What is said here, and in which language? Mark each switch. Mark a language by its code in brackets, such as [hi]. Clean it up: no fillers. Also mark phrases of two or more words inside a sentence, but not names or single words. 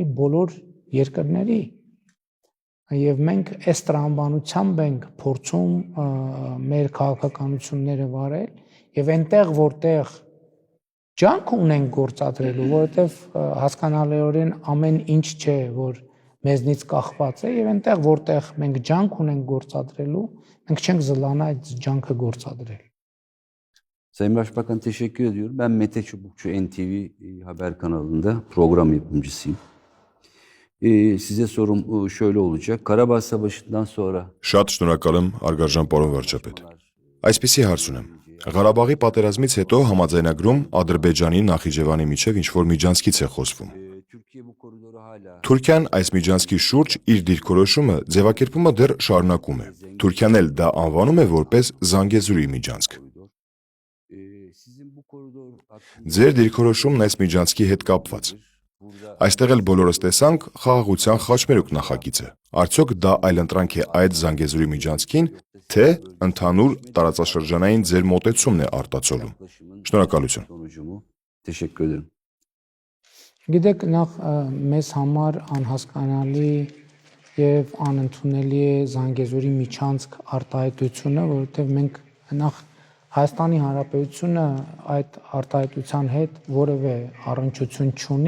[hy] բոլոր երկրների եւ մենք այս տրամաբանությամբ ենք փորձում մեր քաղաքականությունները վարել եւ այնտեղ որտեղ ջանք ունենք գործադրելու, որովհետեւ հասկանալիորեն ամեն ինչ չէ, որ մեզնից կախված է եւ այնտեղ որտեղ մենք ջանք ունենք գործադրելու, մենք չենք զլանա այդ ջանքը գործադրել։ [tr] Sayın Başbakan teşekkür ediyorum. Ben Mete Çubukçu NTV Haber kanalında program yapımcısıyım. Size sorum şöyle olacak. Karabağ Savaşı'ndan sonra [hy] Շատ շնորհակալ եմ արգարժան պարոն վարչապետ։ Այսպիսի հարց ունեմ։ Ղարաբաղի պատերազմից հետո համաձայնագրում Ադրբեջանի Նախիջևանի միջև ինչ-որ միջանցքից է խոսվում։ [tr] Türkiye bu koridoru hala [hy] Թուրքիան այս միջանցքի շուրջ իր դիրքորոշումը ձևակերպումը դեռ շարունակում է։ Թուրքիան էլ դա անվանում է որպես Զանգեզուրի միջանցք։ [tr] sizin bu koridor [hy] Ձեր դիրքորոշումն այս միջանցքի հետ կապված։ Այստեղ էլ բոլորս տեսանք խաղաղության խաչմերուկ նախագիծը։ Արդյոք դա այլընտրանք է այդ Զանգեզուրի միջանցքին, թե ընդհանուր տարածաշրջանային ձեր մոտեցումն է արտացոլում։ Շնորհակալություն։ [tr] sonucu mu? Teşekkür ederim. [hy] Գիտեք, նախ մեզ համար անհասկանալի եւ անընդունելի է Զանգեզուրի միջանցք արտահայտությունը, որովհետեւ մենք նախ Հայաստանի Հանրապետությունը այդ արտահայտության հետ որևէ առնչություն չունի